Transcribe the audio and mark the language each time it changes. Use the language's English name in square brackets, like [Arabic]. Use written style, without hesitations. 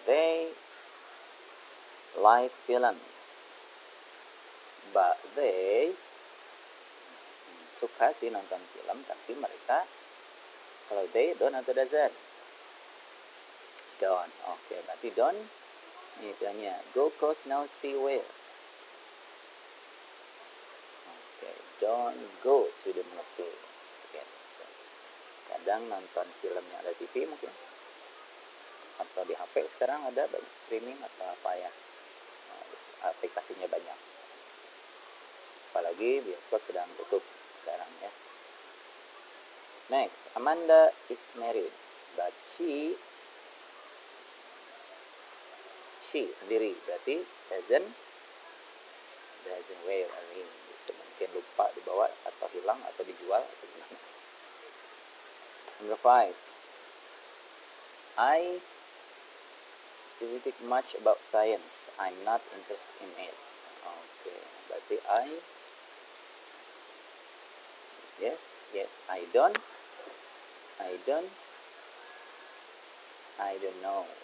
[English] They like films, but they [Indonesian] suka sih nonton film, tapi mereka, kalau [English] they don't [Indonesian] atau doesn't? Don't. Oke, berarti don't. Ini pilihannya go, cause, now, see, where. [English] Oke, don't go to the movies. Okay. [Indonesian] Kadang nonton film yang ada TV mungkin, atau di HP sekarang ada banyak streaming atau apa ya, aplikasinya banyak. Apalagi bioskop sedang tutup sekarang ya. [English] Next, Amanda is married, but she [Indonesian] sendiri, berarti [English] doesn't wear a ring. [Indonesian] Itu mungkin lupa dibawa atau hilang atau dijual atau gimana. [English] Number 5. I didn't think much about science. I'm not interested in it. Okay, [Indonesian] berarti [English] yes, I don't know.